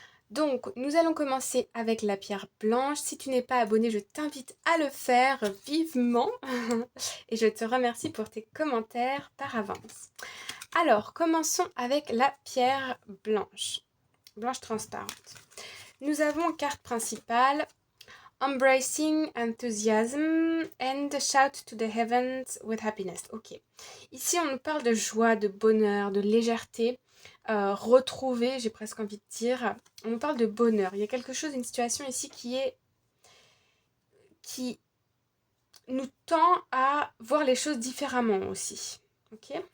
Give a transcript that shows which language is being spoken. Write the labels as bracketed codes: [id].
[fr] Donc, nous allons commencer avec la pierre blanche. Si tu n'es pas abonné, je t'invite à le faire vivement. Et je te remercie pour tes commentaires par avance. Alors, commençons avec la pierre blanche. Blanche transparente. Nous avons carte principale. [en] Embracing enthusiasm and shout to the heavens with happiness. [fr] Ok. Ici, on nous parle de joie, de bonheur, de légèreté. Retrouver, j'ai presque envie de dire. On nous parle de bonheur. Il y a quelque chose, une situation ici qui nous tend à voir les choses différemment aussi. Ok.